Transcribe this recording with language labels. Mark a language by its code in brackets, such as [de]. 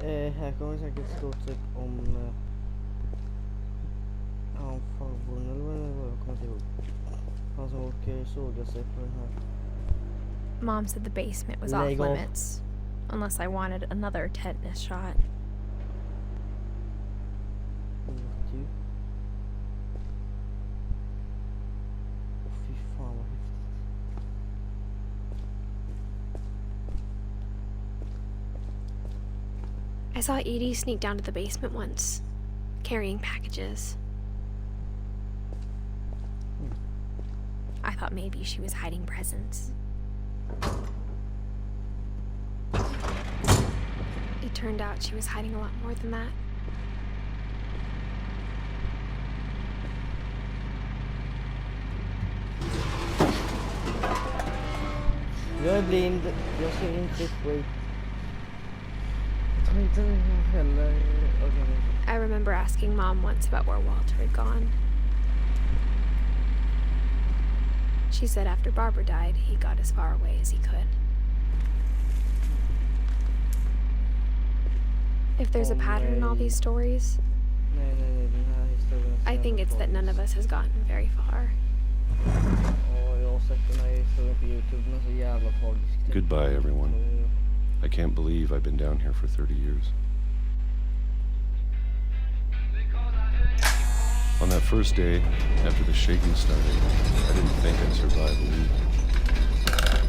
[sv] Här kommer säkert stort sett om han farbrorn eller vad det var, jag kommer inte ihåg. Han som åker såga sig på den här. [en] Mom said the basement was off limits, unless I wanted another tetanus shot. [sv] Fy fan vad häftigt. [en] I saw Edie sneak down to the basement once, carrying packages. I thought maybe she was hiding presents. It turned out she was hiding a lot more than that. [sv] Jag är blind, jag ser inte skit. Jag tror inte heller. [en] I remember asking Mom once about where Walter had gone. She said after Barbara died, he got as far away as he could. If there's a pattern in all these stories, [sv] Nej, den här historien. [en] I think it's that none of us has gotten very far. [sv] Ja, jag har sett den här historien på YouTube, den är så jävla tragisk. [en] Goodbye, everyone. I can't believe I've been down here for 30 years. On that first day, after the shaking started, I didn't think I'd survive a week.